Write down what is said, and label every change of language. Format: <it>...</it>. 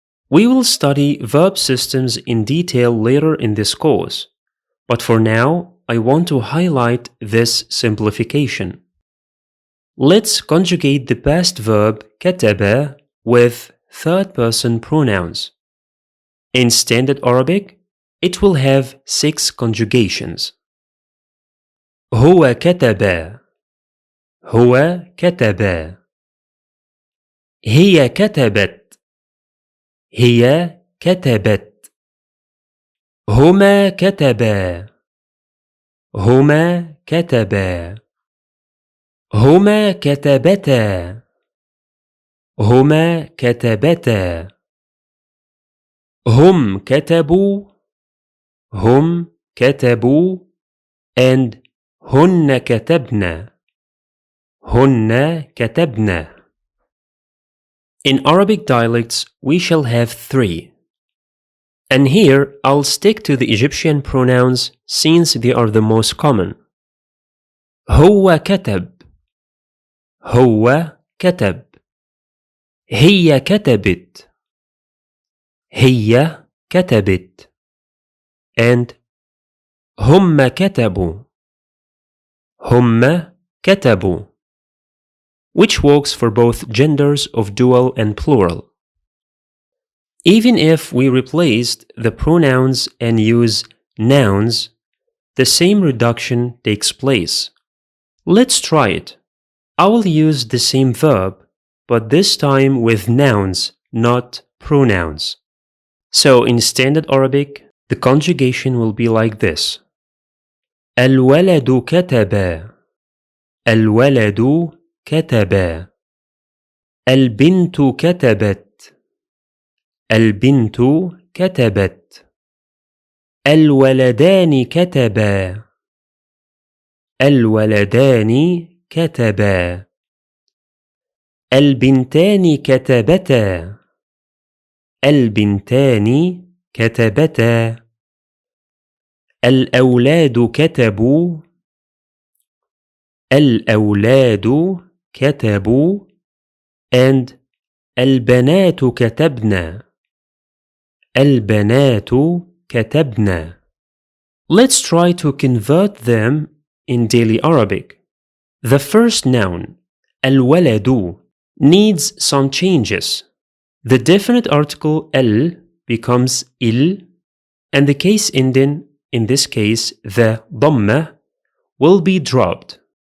<en>We will study verb systems in detail later in this course, but for now, I want to highlight this simplification. Let's conjugate the past verb كتب with third-person pronouns. In standard Arabic, it will have 6 conjugations.</en> <ar>هو كتب هو كتب هي كتبت هي كتبت هما كتبا هما كتبا هما كتبتا هما كتبتا هم كتبوا هم كتبوا and هن كتبنا هن كتبنا.</ar> <en>In Arabic dialects, we shall have 3. And here, I'll stick to the Egyptian pronouns since they are the most common.</en> <ar>هو كتب هو كتب هي كتبت هي كتبت and هم كتبوا هم كتبوا,</ar> <en>which works for both genders of dual and plural. Even if we replaced the pronouns and use nouns, the same reduction takes place. Let's try it. I will use the same verb, but this time with nouns, not pronouns. So in standard Arabic, the conjugation will be like this.</en> <ar>الولد كتب الولد كتب البنت كتبت البنت كتبت الولدان كتبا الولدان كتبا البنتان كتبتا البنتان كتبتا الأولاد كتبوا الأولاد كتبوا and البنات كتبنا البنات كتبنا.</ar> <en>Let's try to convert them in daily Arabic. The first noun, الولد, needs some changes. The definite article al becomes il, and the case ending, in this case the dhamma, will be dropped.</en>